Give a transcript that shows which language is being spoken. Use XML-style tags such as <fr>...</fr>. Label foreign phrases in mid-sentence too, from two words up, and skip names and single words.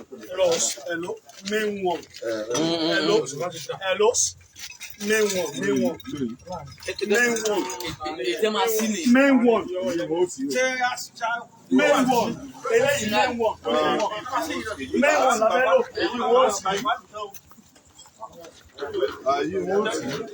<en>Hello, hello, main one. Mm, mm, Hello, mm. hello, main one, main one. Main one.</en> <yo>Ètè máa sí ni.</yo> <en>Main one. Main one. Eléyìí main one. Main one</en> <yo>la fẹ́ lò. Ayé wọn ti.</yo>